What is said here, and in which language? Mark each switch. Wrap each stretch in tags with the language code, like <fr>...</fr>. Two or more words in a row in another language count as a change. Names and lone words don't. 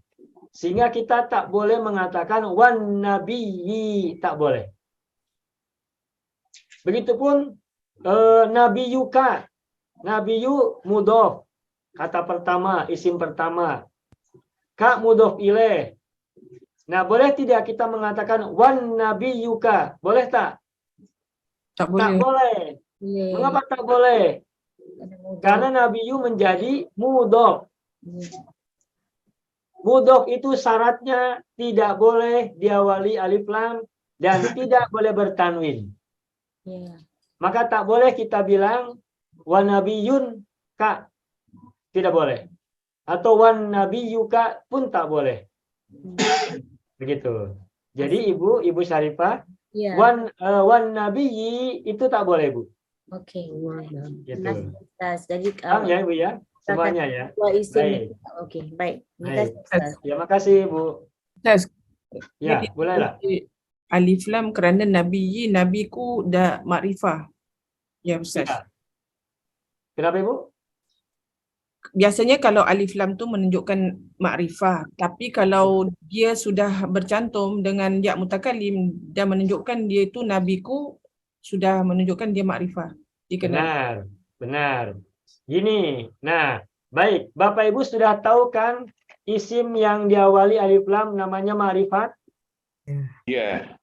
<id>Sehingga kita tak boleh mengatakan</id> <ar>والنبي,</ar> <id>tak boleh. Begitupun nabiyuka. Nabiyu mudhof. Kata pertama, isim pertama. Ka</id> <ar>مضاف إليه.</ar> <id>Nah, boleh tidak kita mengatakan</id> <ar>والنبيك?</ar> <id>Boleh tak? Tak Tak boleh. boleh. Mengapa tak boleh? Karena nabiyu menjadi mudhof. Mudhof itu syaratnya tidak boleh diawali</id> <ar>ألف لام</ar> <id>dan tidak boleh bertanwin. Ya. Maka tak boleh kita bilang</id> <ar>والنبيٌ ك,</ar> <id>tidak boleh. Atau</id> <ar>والنبيك</ar> <id>pun tak boleh. Begitu. Jadi Ibu Syarifah, Ya.</id> <ar>والنبي</ar> <id>itu tak boleh, Bu. Okey. Gitu. Ustaz. Jadi Paham ya, Ibu ya? Semuanya ya. dua isim. Baik. Okey, baik. Terima Baik. kasih Ustaz. Ya, makasih, Bu. Ustaz, Ya, jadi bolehlah.</id> <ar>ألف لام</ar> <ms>kerana nabiyyi, nabiku dah makrifah. Ya Ustaz.</ms> <id>Ya. Kenapa, Ibu?</id> <ms>Biasanya kalau</ms> <ar>ألف لام</ar> <ms>tu menunjukkan makrifah, tapi kalau dia sudah bercantum dengan</ms> <ar>ياء المتكلم</ar> <ms>dan menunjukkan dia itu nabiku, sudah menunjukkan dia makrifah.</ms> <id>Dikenal. Benar. Gini, nah, baik. Bapak Ibu sudah tahu kan isim yang diawali</id> <ar>ألف لام</ar> <id>namanya ma'rifat? Ya.</id>